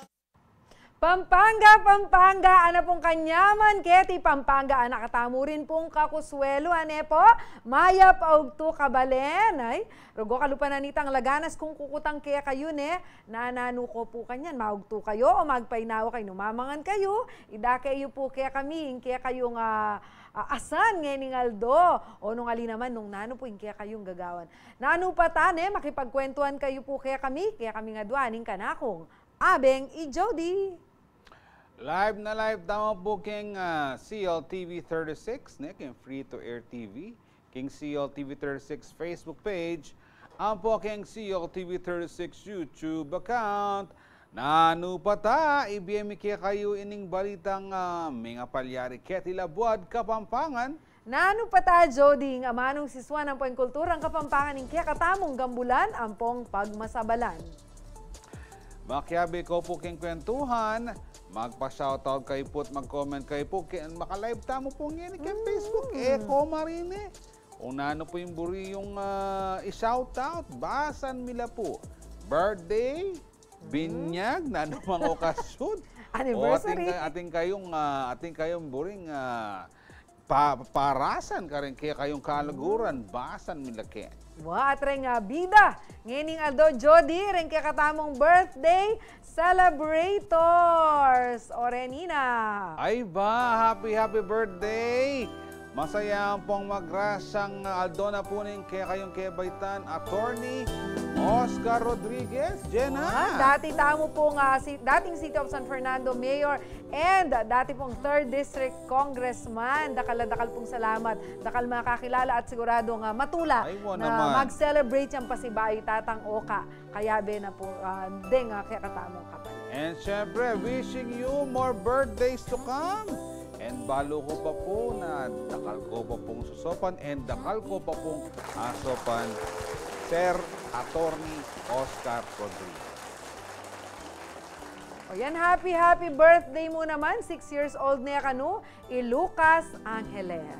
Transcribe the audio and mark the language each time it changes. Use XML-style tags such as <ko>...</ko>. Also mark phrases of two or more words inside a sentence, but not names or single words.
<pam>Pampanga, Pampanga, ana pong kanyaman, keti Pampanga, anak katamo rin pong kakuswelo, ane po, maya paugto kabalen, ay, rugo kalupan na nitang laganas kung kukutang kaya kayo, ne, nanano ko po kanyan, maugto kayo, o magpainawa kayo, numamangan kayo, ida kayo po kaya kami, kaya kayong asan ngayon Aldo, o nung ali naman, nung nano po, kaya kayong gagawan. Nano pa tane, makipagkwentuhan kayo po kaya kami nga duaning kanakong, Abeng i Jody. Live na live tama po king CLTV 36, ne, king</pam> <en>free to air TV,</en> <pam>king CLTV 36 Facebook page, ang po king CLTV 36 YouTube account. Nanu pata, ibiyemi kaya kayo ining balitang mga palyari ketila buad Kapampangan. Nanu pata, Jody, nga manong siswan ang kulturang Kapampangan ng kaya katamong gambulan, ampong pagmasabalan. Makiabi ko po king kwentuhan, magpa-shoutout kayo po at mag-comment kayo po. Maka-live tamo po ngayon kay Facebook. Eko marine. Unano po yung buri yung i-shoutout. Basan mila po. Birthday, binyag, nanumang okasyon. Anniversary. Ating kayong buring parasan ka rin kaya kayong kalaguran. Basan mila kaya. At rin nga bida, ngayon Aldo Jody, rin kaya katamong birthday celebrators. Orenina. Ay ba,</pam> <en>happy birthday!</en> <pam>Masaya pong magrasang Aldo na po rin kaya kayong kebaitan, Attorney Oscar Rodriguez, Jenna. Dati tamo pong dating City of San Fernando Mayor and dati pong 3rd District Congressman. Dakal pong salamat. Dakal makakilala at siguradong matula na mag-celebrate yung pasibayo tatang Oka. Kaya na po, deng kaya katamong kapalit.</pam> <en>And syempre, wishing you more birthdays to come.</en> <pam>And balo ko pa po na dakal ko pa pong susopan and dakal ko pa pong asopan, Sir Attorney Oscar Rodriguez. O yan,</pam> <en>happy birthday</en> <pam>mo naman. 6 years old na kanu, Lucas Angeles.</pam>